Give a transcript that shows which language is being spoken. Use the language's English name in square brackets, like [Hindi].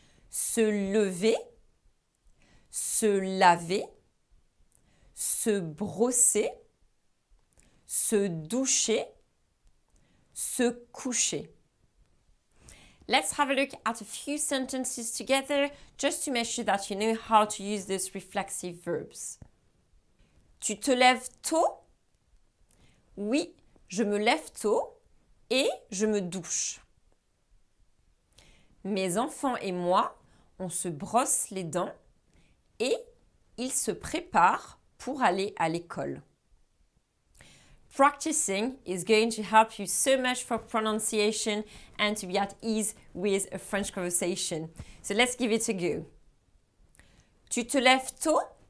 [French] Se lever, se laver, se brosser, se doucher, se coucher. [English] Let's have a look at a few sentences together just to make sure that you know how to use these reflexive verbs. [French] Tu te lèves tôt? Oui, je me lève tôt et je me douche. Mes enfants et moi, on se brosse les dents et ils se préparent pour aller à l'école. [English] Practicing is going to help you so much for pronunciation and to be at ease with a French conversation. So let's give it a go. [French] Tu te lèves tôt?